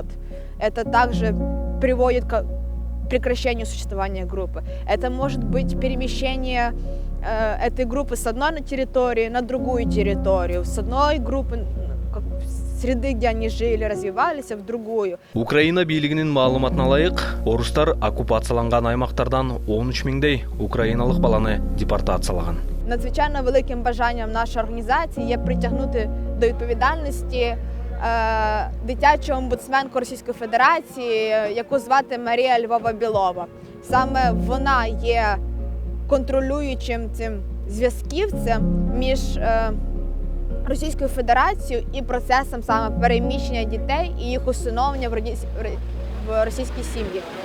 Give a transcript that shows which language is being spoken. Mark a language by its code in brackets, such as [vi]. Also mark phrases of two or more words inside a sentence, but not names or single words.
[ru] Это также приводит к прекращению существования группы. Это может быть перемещение этой группы с одной территории на другую территорию, с одной группы среды, где они жили, развивались, в другую. [ky] Украина бийлигинин маалыматына ылайык, орустар оккупацияланган аймактардан 13 миңдей украиналык баланы депортациялаган. [uk] Надзвичайно великим бажанням нашої організації є притягнути до відповідальності дитячу омбудсменку Російської Федерації, яку звати Марія Львова-Білова. Саме вона є контролюючим цим зв'язківцем між Російською Федерацією і процесом саме переміщення дітей і їх усиновлення в російській сім'ї.